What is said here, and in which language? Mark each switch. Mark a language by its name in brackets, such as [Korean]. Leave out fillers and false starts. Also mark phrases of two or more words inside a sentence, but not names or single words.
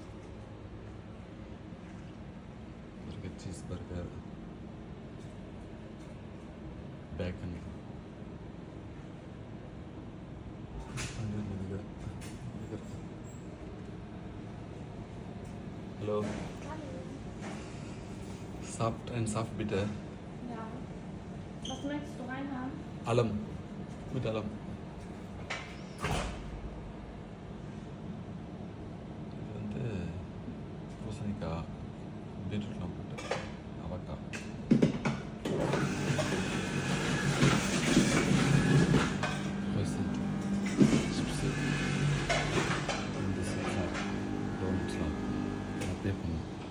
[English] burger, cheese burger, bacon, hello. [German] Ein Saft bitte. Ja. Was möchtest du reinhaben? Allem. Mit allem. [Tamil] இது வந்து பூசணிக்காய், பீட்ரூட்லாம் போட்டு அவக்காய். சிப்ஸு இந்த சிப்ஸ்லாம் டோனட்ஸ்லாம் அப்படியே பண்ணும்.